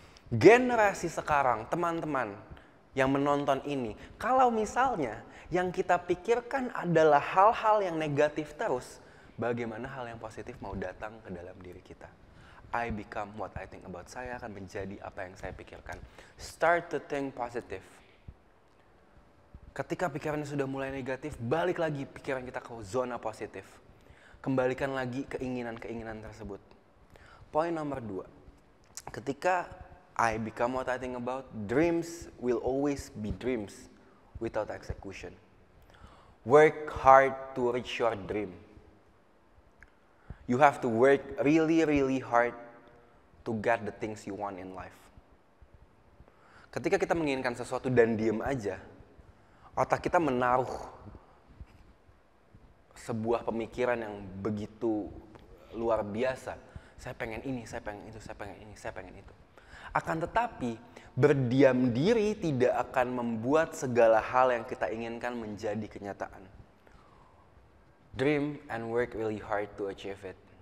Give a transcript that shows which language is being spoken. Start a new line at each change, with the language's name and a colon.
Indonesian: Generasi sekarang, teman-teman yang menonton ini, kalau misalnya yang kita pikirkan adalah hal-hal yang negatif terus, bagaimana hal yang positif mau datang ke dalam diri kita.
English: I become what I think about.
Indonesian: Saya akan menjadi apa yang saya pikirkan.
English: Start to think positive.
Indonesian: Ketika pikirannya sudah mulai negatif, balik lagi pikiran kita ke zona positif. Kembalikan lagi keinginan-keinginan tersebut. Poin nomor 2. Ketika
English: I become what I think about, dreams will always be dreams without execution. Work hard to reach your dream. You have to work really, really hard to get the things you want in life.
Indonesian: Ketika kita menginginkan sesuatu dan diem aja, otak kita menaruh sebuah pemikiran yang begitu luar biasa. Saya pengen ini, saya pengen itu, saya pengen ini, saya pengen itu. Akan tetapi, berdiam diri tidak akan membuat segala hal yang kita inginkan menjadi kenyataan.
English: Dream and work really hard to achieve it.